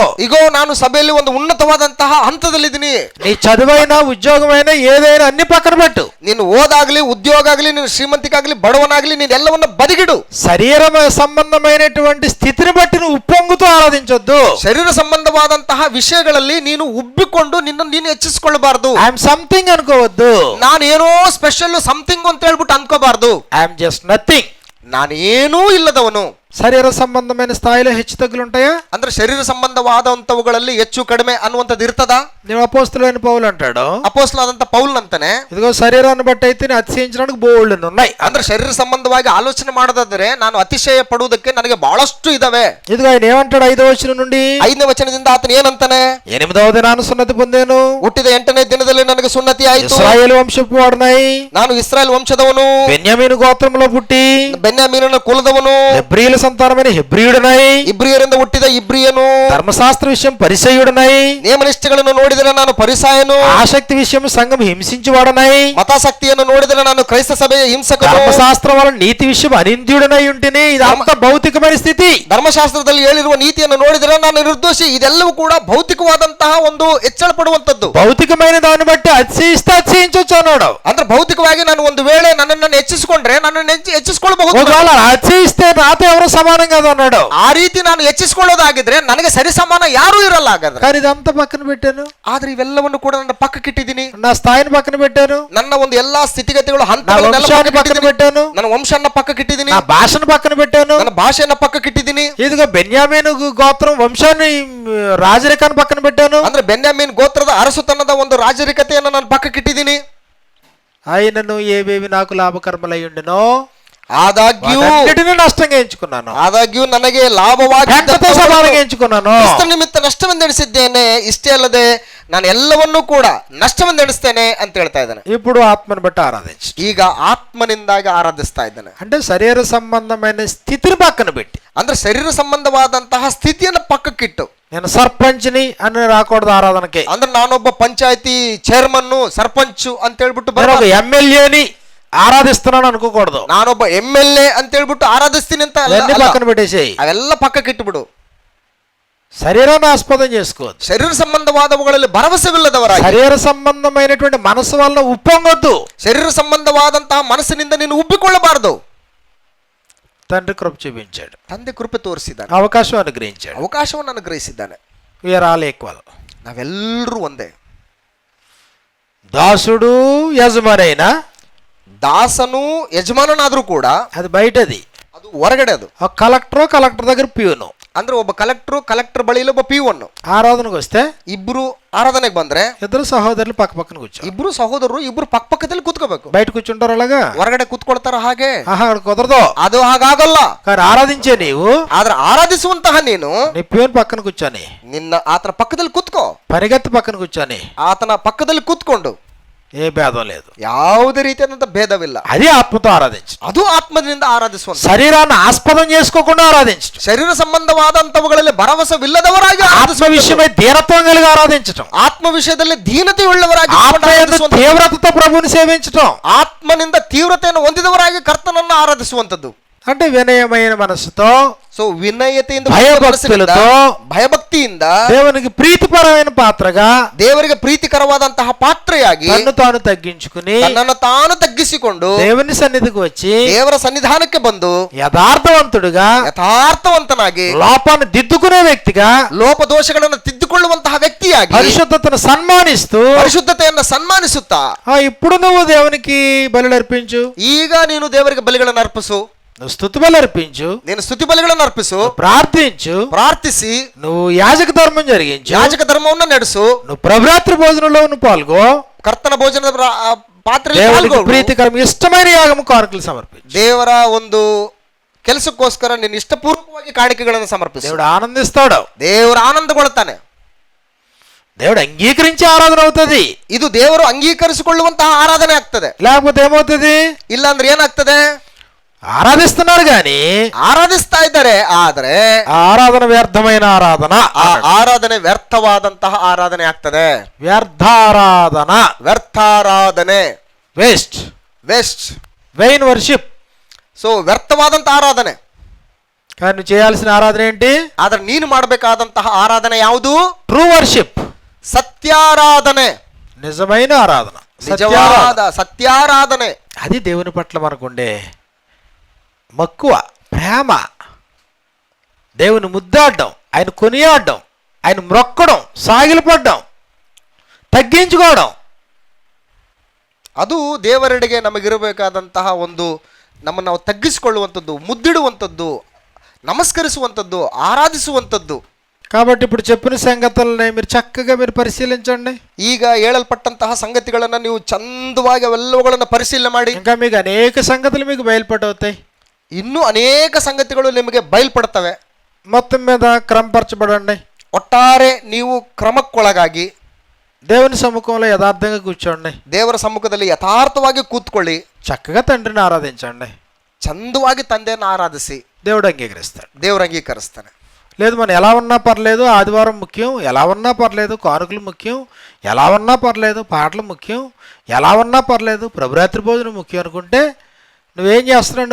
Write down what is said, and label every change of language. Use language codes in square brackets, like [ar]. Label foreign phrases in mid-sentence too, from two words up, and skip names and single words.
[kn] ఇగో ನಾನು ಸಭೆಯಲ್ಲಿ ಒಂದು ಉನ್ನತವಾದಂತಹ ಹಂತದಲ್ಲಿದ್ದೀನಿ. [te] నీ చదువైనా ఉద్యోగమైనా ఏదైనా అన్ని పక్కన పెట్టు. [kn] ನೀನು ಓದಾಗ್ಲಿ, ಉದ್ಯೋಗ ಆಗ್ಲಿ, ನೀನು ಶ್ರೀಮಂತಿಕಾಗ್ಲಿ, ಬಡವನಾಗ್ಲಿ, ನೀನು ಎಲ್ಲವನ್ನ ಬದಿಗಿಡು. [te] శరీర సంబంధమైనటువంటి స్థితిని బట్టి నువ్వు ఉప్పొంగుతూ ఆరాధించొద్దు. [kn] ಶರೀರ ಸಂಬಂಧವಾದಂತಹ ವಿಷಯಗಳಲ್ಲಿ ನೀನು ಉಬ್ಬಿಕೊಂಡು ನಿನ್ನನ್ನು ನೀನು ಹೆಚ್ಚಿಸಿಕೊಳ್ಳಬಾರದು. [en] I'm something అనుకోవద్దు. [kn] ನಾನು ಏನೋ [en] special something [kn] ಅಂತ ಹೇಳ್ಬಿಟ್ಟು ಅನ್ಕೋಬಾರ್ದು. [en] I'm just nothing. [kn] ನಾನೇನೂ ಇಲ್ಲದವನು. [te] శరీర సంబంధమైన స్థాయిలో హెచ్చు తగ్గులు ఉంటాయా? [kn] ಅಂದ್ರೆ ಶರೀರ ಸಂಬಂಧವಾದಂತವುಗಳಲ್ಲಿ ಹೆಚ್ಚು ಕಡಿಮೆ ಅನ್ನುವಂಥದ್ದು ಇರ್ತದಾ? [te] నేను అపోస్తలుడైన పౌలు అంటాడు, [kn] ಅಪೊಸ್ತಲನಾದಂತ ಪೌಲ್ ಅಂತಾನೆ, [te] ఇదిగో శరీరాన్ని బట్టి అయితే అతిశయించడానికి బోల్డ్ ఉన్నాయి. [kn] ಅಂದ್ರೆ ಶರೀರ ಸಂಬಂಧವಾಗಿ ಆಲೋಚನೆ ಮಾಡೋದಾದ್ರೆ ನಾನು ಅತಿಶಯ ಪಡುವುದಕ್ಕೆ ನನಗೆ ಬಹಳಷ್ಟು ಇದಾವೆ. [te] ఇదిగೋ ఆయన ఏమంటాడు 5వ వచనం నుండి? [kn] 5ನೇ ವಚನದಿಂದ ಆತನ ಏನಂತಾನೆ? [te] 8వ దినాన సున్నతి పొందాను, [kn] ಹುಟ್ಟಿದ 8ನೇ ದಿನದಲ್ಲಿ ನನಗೆ ಸುನ್ನತಿ ಆಯಿತು, [te] ఇశ్రాయేలు వంశపు వాడనై, [kn] ನಾನು ಇಸ್ರಾಯೇಲ್ ವಂಶದವನು, [te] బెన్యామీను గోత్రంలో పుట్టి [kn] ಬೆನ್ಯಾಮೀನನ ಕುಲದವನು, [te] హెబ్రీయుల సంతానమైన హెబ్రీయుడనై, [kn] ಇಬ್ರಿಯರಿಂದ ಹುಟ್ಟಿದ ಇಬ್ರಿಯನು, [te] ధర్మశాస్త్ర విషయం పరిసయ్యుడనై, [kn] ನೇಮನಿಷ್ಠೆಗಳನ್ನು ನೋಡಿದರೆ ನಾನು ಪರಿಸಾಯನು, [te] ఆసక్తి విషయం సంఘం హింసించువాడనై, [kn] ಮತಾಸಕ್ತಿಯನ್ನು ನೋಡಿದರೆ ನಾನು ಕ್ರೈಸ್ತ ಸಭೆಯ ಹಿಂಸಕನು, [te] ధర్మశాస్త్రం వల్ల నీతి విషయం అనింద్యుడనై ఉంటేనే. ఇదంతా భౌతికమైన స్థితి. [kn] ಧರ್ಮಶಾಸ್ತ್ರದಲ್ಲಿ ಹೇಳಿರುವ ನೀತಿಯನ್ನು ನೋಡಿದರೆ ನಾನು ನಿರ್ದೋಷಿ. ಇದೆಲ್ಲವೂ ಕೂಡ ಭೌತಿಕವಾದಂತಹ ಒಂದು ಹೆಚ್ಚಳ ಪಡುವಂತದ್ದು. [te] భౌతికమైన దాన్ని బట్టి అతిశయిస్తే అతిశయించవచ్చు అన్నాడు. [kn] ಅಂದ್ರೆ ಭೌತಿಕವಾಗಿ ನಾನು ಒಂದು ವೇಳೆ ನನ್ನನ್ನು ಹೆಚ್ಚಿಸಿಕೊಂಡ್ರೆ ನನ್ನನ್ನು ಹೆಚ್ಚಿಸಿಕೊಳ್ಳಬಹುದು. [te] ఒకవేళ అతిశయిస్తే నాతో ఎవరు సమానం కాదు అన్నాడు. [kn] ఆ ರೀತಿ ನಾನು ಹೆಚ್ಚಿಸಿಕೊಳ್ಳೋದಾಗಿದ್ರೆ ನನಗೆ ಸರಿ ಸಮಾನ ಯಾರೂ ಇರಲ್ಲ ಹಾಗಾದ್ರೆ. [te] కానీ ఇదంతా పక్కన పెట్టాను, [kn] ಆದ್ರೆ ಇವೆಲ್ಲವನ್ನು ಕೂಡ ನನ್ನ ಪಕ್ಕಕ್ಕಿಟ್ಟಿದ್ದೀನಿ. [te] నా స్థాయిని పక్కన పెట్టాను, [kn] ನನ್ನ ಒಂದು ಎಲ್ಲಾ ಸ್ಥಿತಿಗತಿಗಳು [te] నా [kn] ಹಂತಗಳನ್ನೆಲ್ಲ [te] వంశాన్ని పక్కన పెట్టాను, [kn] ನನ್ನ ವಂಶನ್ನ ಪಕ್ಕಕ್ಕಿಟ್ಟಿದ್ದೀನಿ, [te] నా భాషను పక్కన పెట్టాను. [kn] ನನ್ನ ಭಾಷೆಯನ್ನ ಪಕ್ಕಕ್ಕಿಟ್ಟಿದ್ದೀನಿ. [te] ఇదిగో బెన్యామీను గోత్రం వంశాన్ని రాజరికాన్ని పక్కన పెట్టాను. [kn] ಅಂದ್ರೆ ಬೆನ್ಯಾಮೀನ್ ಗೋತ್ರದ ಅರಸುತನದ ಒಂದು ರಾಜರಿಕತೆಯನ್ನು ನಾನು ಪಕ್ಕಕ್ಕಿಟ್ಟಿದ್ದೀನಿ. [te] ఆయనను ఏవేవి నాకు లాభకర్మలై ఉండెనో [kn] ಆದಾಗ್ಯೂ [te] నష్టంగా ఎంచుకున్నాను, [kn] ಆದಾಗ್ಯೂ ನನಗೆ ಲಾಭವಾಗಿ [te] సమానంగా ఎంచుకున్నాను. [kn] ನಿಮಿತ್ತ ನಷ್ಟವೆಂದೆಣಿಸಿದ್ದೇನೆ, ಇಷ್ಟೇ ಅಲ್ಲದೆ ನಾನು ಎಲ್ಲವನ್ನೂ ಕೂಡ ನಷ್ಟವೆಂದೆಣಿಸ್ತೇನೆ ಅಂತ ಹೇಳ್ತಾ ಇದ್ದಾನೆ. [te] ఇప్పుడు ఆత్మను బట్టి ఆరాధించు. [kn] ಈಗ ಆತ್ಮನಿಂದಾಗಿ ಆರಾಧಿಸ್ತಾ ಇದ್ದಾನೆ. [te] అంటే శరీర సంబంధమైన స్థితిని పక్కన పెట్టి, [kn] ಅಂದ್ರೆ ಶರೀರ ಸಂಬಂಧವಾದಂತಹ ಸ್ಥಿತಿಯನ್ನು ಪಕ್ಕಕ್ಕಿಟ್ಟು, [te] నేను సర్పంచ్ని అని రాకూడదు ఆరాధనకి. [kn] ಅಂದ್ರೆ ನಾನೊಬ್ಬ ಪಂಚಾಯತಿ ಚೇರ್ಮನ್ ಸರ್ಪಂಚ್ ಅಂತ ಹೇಳ್ಬಿಟ್ಟು [te] ఒక ఎమ్మెల్యేని ఆరాధిస్తున్నాను అనుకోకూడదు. [kn] ನಾನೊಬ್ಬ MLA ಅಂತ ಹೇಳ್ಬಿಟ್ಟು ಆರಾಧಿಸ್ತೀನಿ ಅಂತ [te] అవన్నీ పక్కన పెట్టేసేయి. [kn] ಅವೆಲ್ಲ ಪಕ್ಕಕ್ಕಿಟ್ಟುಬಿಡು. [te] శరీరాన్ని ఆస్పదం చేసుకోవద్దు. [kn] ಶರೀರ ಸಂಬಂಧವಾದವುಗಳಲ್ಲಿ ಭರವಸೆವಿಲ್ಲದವರಾಗಿ, [te] శరీర సంబంధమైనటువంటి మనసు వల్ల ఉప్పొంగొద్దు. [kn] ಶರೀರ ಸಂಬಂಧವಾದಂತಹ ಮನಸ್ಸಿನಿಂದ ನೀನು ಉಬ್ಬಿಕೊಳ್ಳಬಾರದು. [te] తండ్రి కృప చూపించాడు, [kn] ತಂದೆ ಕೃಪೆ ತೋರಿಸಿದ್ದಾನೆ, [te] అవకాశం అనుగ్రహించాడు. [kn] ಅವಕಾಶವನ್ನು ಅನುಗ್ರಹಿಸಿದ್ದಾನೆ. [en] We are all equal. [kn] ನಾವೆಲ್ಲರೂ ಒಂದೇ. [te] దాసుడు యజమానైన, [kn] ದಾಸನು ಯಜಮಾನನಾದ್ರೂ ಕೂಡ [te] అది బయటది, [kn] ಅದು ಹೊರಗಡೆ. ಅದು [te] కలెక్టర్ దగ్గర ప్యూను. [kn] ಅಂದ್ರೆ ಒಬ್ಬ ಕಲೆಕ್ಟರ್ ಬಳಿಯಲ್ಲಿ ಒಬ್ಬ ಪಿಒನ್. [te] ఆరాధనకు వస్తే [kn] ಇಬ್ರು ಆರಾಧನೆಗೆ ಬಂದ್ರೆ [te] ఇద్దరు సహోదరులు పక్క పక్కన కూర్చో. [kn] ಇಬ್ರು ಸಹೋದರರು ಇಬ್ರು ಪಕ್ಕದಲ್ಲಿ ಕೂತ್ಕೋಬೇಕು. [te] బయట కూర్చుంటారు అలాగా, [kn] ಹೊರಗಡೆ ಕೂತ್ಕೊಳ್ತಾರ ಹಾಗೆ? [te] అక్కడ కుదరదు. [kn] ಅದು ಹಾಗಾಗಲ್ಲ. [te] కానీ ఆరాధించే నీవు, [kn] ಆದ್ರೆ ಆರಾಧಿಸುವಂತಹ ನೀನು [te] నీ ప్యూన్ పక్కన కూర్చొని, [kn] ಆತನ ಪಕ್ಕದಲ್ಲಿ ಕೂತ್ಕೋ. [te] పరిగెత్తి పక్కన కూర్చొని, [kn] ಆತನ ಪಕ್ಕದಲ್ಲಿ ಕೂತ್ಕೊಂಡು [te] ఏ భేదం లేదు, [kn] ಯಾವುದೇ ರೀತಿಯಾದಂತ ಭೇದವಿಲ್ಲ. [te] అది ఆత్మతో ఆరాధించు. [kn] ಅದು ಆತ್ಮದಿಂದ ಆರಾಧಿಸುವಂತ, [te] శరీరాన్ని ఆస్పదం చేసుకోకుండా ఆరాధించు. [kn] ಶರೀರ ಸಂಬಂಧವಾದಂತವುಗಳಲ್ಲಿ ಭರವಸವಿಲ್ಲದವರಾಗಿ [te] ఆత్మ విషయమై ధీరత్వం కలిగి ఆరాధించటం, [kn] ಆತ್ಮ ವಿಷಯದಲ್ಲಿ ಧೀನತೆ ಉಳ್ಳವರಾಗಿ, [te] తీవ్రతతో ప్రభువుని సేవించటం, [kn] ಆತ್ಮನಿಂದ ತೀವ್ರತೆಯನ್ನು ಹೊಂದಿದವರಾಗಿ ಕರ್ತನನ್ನು ಆರಾಧಿಸುವಂತದ್ದು. [te] అంటే వినయమైన మనసుతో, [kn] ಸೊ ವಿನಯತೆಯಿಂದ, ಭಯಭಕ್ತಿಯಿಂದ, [te] దేవునికి ప్రీతిపరమైన పాత్రగా, [kn] ದೇವರಿಗೆ ಪ್ರೀತಿಕರವಾದಂತಹ ಪಾತ್ರೆಯಾಗಿ [te] తన్ను తాను తగ్గించుకుని, [kn] ತನ್ನನ್ನು ತಾನು ತಗ್ಗಿಸಿಕೊಂಡು [te] దేవుని సన్నిధికి వచ్చి, [kn] ದೇವರ ಸನ್ನಿಧಾನಕ್ಕೆ ಬಂದು [te] యథార్థవంతుడుగా, [kn] ಯಥಾರ್ಥವಂತನಾಗಿ, [te] లోపాన్ని దిద్దుకునే వ్యక్తిగా, [kn] ಲೋಪದೋಷಗಳನ್ನು ತಿದ್ದುಕೊಳ್ಳುವಂತಹ ವ್ಯಕ್ತಿಯಾಗಿ, [te] పరిశుద్ధతను సన్మానిస్తూ, [kn] ಪರಿಶುದ್ಧತೆಯನ್ನು ಸನ್ಮಾನಿಸುತ್ತಾ, [te] ఇప్పుడు నువ్వు దేవునికి బలులు అర్పించు, [kn] ಈಗ ನೀನು ದೇವರಿಗೆ ಬಲಿಗಳನ್ನು ಅರ್ಪಿಸು, [te] నువ్వు స్తుతి బలి అర్పించు, [kn] ನೀನು ಸ್ತುತಿ ಬಲಿಗಳನ್ನು ಅರ್ಪಿಸು, [te] ప్రార్థించు, [kn] ಪ್ರಾರ್ಥಿಸಿ, [te] నువ్వు యాజక ధర్మం జరిగించు, [kn] ಯಾಜಕ ಧರ್ಮವನ್ನು ನಡೆಸು, [te] నువ్వు ప్రభురాత్రి భోజనంలో నువ్వు పాల్గో, [kn] ಕರ್ತನ ಭೋಜನದ ಪಾತ್ರೆಯಲ್ಲಿ [te] దేవునికి [kn] ಪಾಲ್ಗೊಳ್ಳು, [te] ప్రీతికరం ఇష్టమైన యాగము కానుకలు సమర్పించు. [kn] ದೇವರ ಒಂದು ಕೆಲಸಕ್ಕೋಸ್ಕರ ನೀನು ಇಷ್ಟಪೂರ್ವಕವಾಗಿ ಕಾಣಿಕೆಗಳನ್ನು ಸಮರ್ಪಿಸು. [te] దేవుడు ఆనందిస్తాడు, [kn] ದೇವರು ಆನಂದಗೊಳ್ಳುತ್ತಾನೆ, [te] దేవుడు అంగీకరించి ఆరాధన అవుతుంది. [kn] ಇದು ದೇವರು ಅಂಗೀಕರಿಸಿಕೊಳ್ಳುವಂತಹ ಆರಾಧನೆ ಆಗ್ತದೆ. [te] లేకపోతే ఏమవుతుంది? [kn] ಇಲ್ಲ ಅಂದ್ರೆ ಏನಾಗ್ತದೆ? [te] ఆరాధిస్తున్నారు గాని, [kn] ಆರಾಧಿಸ್ತಾ ಇದ್ದಾರೆ, ಆದ್ರೆ [te] ఆరాధన వ్యర్థమైన ఆరాధన, [kn] ಆ ಆರಾಧನೆ ವ್ಯರ್ಥವಾದಂತಹ ಆರಾಧನೆ ಆಗ್ತದೆ. [te] వ్యర్థారాధన, [kn] ವ್ಯರ್ಥಾರಾಧನೆ, [en] Waste, vain worship. [kn] ಸೊ ವ್ಯರ್ಥವಾದಂತಹ ಆರಾಧನೆ. [te] కానీ నువ్వు చేయాల్సిన ఆరాధన ఏంటి? [kn] ಆದ್ರೆ ನೀನು ಮಾಡಬೇಕಾದಂತಹ ಆರಾಧನೆ ಯಾವುದು? [en] True worship, [kn] సత్యారాధನೆ, [te] నిజమైన ఆరాధన, [kn] ನಿಜವಾದ ಸತ್ಯಾರಾಧನೆ. [te] అది దేవుని పట్ల మనకుండే మక్కువ, ప్రేమ, దేవుని ముద్దాడడం, ఆయన కొనియాడడం, ఆయన మ్రొక్కడం, సాగిలపడడం, తగ్గించుకోవడం, [kn] ಅದು ದೇವರೆಡೆಗೆ ನಮಗಿರಬೇಕಾದಂತಹ ಒಂದು ನಮ್ಮನ್ನು ನಾವು ತಗ್ಗಿಸಿಕೊಳ್ಳುವಂಥದ್ದು, ಮುದ್ದಿಡುವಂಥದ್ದು, ನಮಸ್ಕರಿಸುವಂಥದ್ದು, ಆರಾಧಿಸುವಂಥದ್ದು. [te] కాబట్టి ఇప్పుడు చెప్పిన సంగతులని మీరు చక్కగా పరిశీలించండి. [kn] ಈಗ ಹೇಳಲ್ಪಟ್ಟಂತಹ ಸಂಗತಿಗಳನ್ನು ನೀವು ಚಂದವಾಗಿ ಅವೆಲ್ಲವುಗಳನ್ನು ಪರಿಶೀಲನೆ ಮಾಡಿ, [te] ఇంకా మీకు అనేక సంగతులు మీకు బయలుపడవుతాయి. [kn] ಇನ್ನೂ ಅನೇಕ ಸಂಗತಿಗಳು ನಿಮಗೆ ಬಯಲ್ಪಡ್ತವೆ. [te] మొత్తం మీద క్రమపరచబడండి. [kn] ಒಟ್ಟಾರೆ ನೀವು ಕ್ರಮಕ್ಕೊಳಗಾಗಿ [te] దేవుని సముఖంలో యథార్థంగా కూర్చోండి. [kn] ದೇವರ ಸಮ್ಮುಖದಲ್ಲಿ ಯಥಾರ್ಥವಾಗಿ ಕೂತ್ಕೊಳ್ಳಿ. [te] చక్కగా తండ్రిని ఆరాధించండి. [kn] ಚಂದವಾಗಿ ತಂದೆಯನ್ನು ಆರಾಧಿಸಿ. [te] దేవుడు అంగీకరిస్తాడు. [kn] ದೇವರು ಅಂಗೀಕರಿಸ್ತಾನೆ. [te] లేదు మనం ఎలా ఉన్నా పర్లేదు, ఆదివారం ముఖ్యం, ఎలా ఉన్నా పర్లేదు, కానుకలు ముఖ్యం, ఎలా ఉన్నా పర్లేదు, పాటలు ముఖ్యం, ఎలా ఉన్నా పర్లేదు, ప్రభురాత్రి భోజనం ముఖ్యం అనుకుంటే నువ్వేం చేస్తున్నావు?